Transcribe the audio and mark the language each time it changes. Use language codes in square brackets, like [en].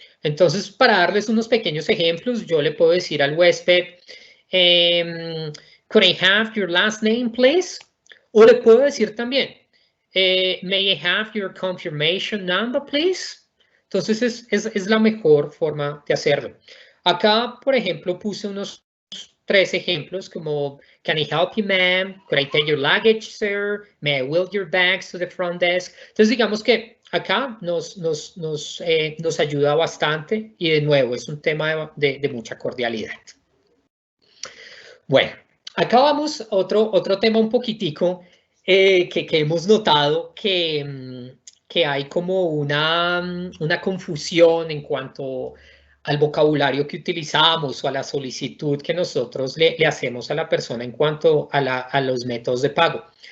[es] Entonces, para darles unos pequeños ejemplos, yo le puedo decir al huésped, [en] could I have your last name, please? [es] O le puedo decir también, [en] may I have your confirmation number, please? [es] Entonces, es la mejor forma de hacerlo. Acá, por ejemplo, puse unos 3 ejemplos como, [en] can I help you, ma'am? Could I take your luggage, sir? May I wheel your bags to the front desk? [es] Entonces, digamos que acá nos ayuda bastante y de nuevo es un tema de mucha cordialidad. Bueno, acá vamos a otro tema un poquitico que hemos notado que hay como una confusión en cuanto al vocabulario que utilizamos o a la solicitud que nosotros le hacemos a la persona en cuanto a los métodos de pago.